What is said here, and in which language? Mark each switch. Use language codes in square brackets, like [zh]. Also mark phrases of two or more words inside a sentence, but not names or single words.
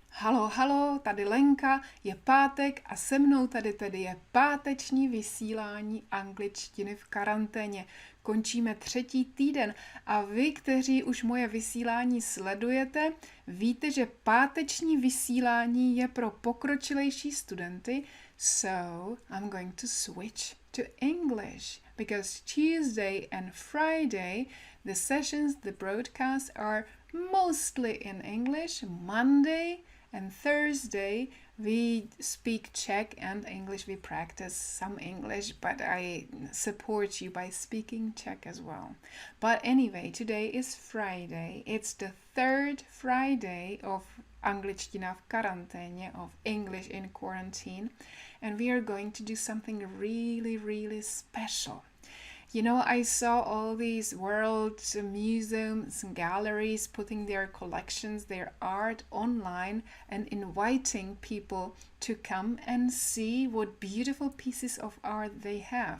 [cs] Halo, halo, tady Lenka, je pátek a se mnou tady je páteční vysílání angličtiny v karanténě. Končíme 3. týden a vy, kteří už moje vysílání sledujete, víte, že páteční vysílání je pro pokročilejší studenty, [en] so I'm going to switch to English because Tuesday and Friday the sessions, the broadcasts are mostly in English. Monday and Thursday we speak Czech and English. We practice some English, but I support you by speaking Czech as well. But anyway, today is Friday. It's the 3rd Friday of Angličtina v karanténě, of English in quarantine, and we are going to do something really special. You know, I saw all these world museums and galleries putting their collections, their art online and inviting people to come and see what beautiful pieces of art they have.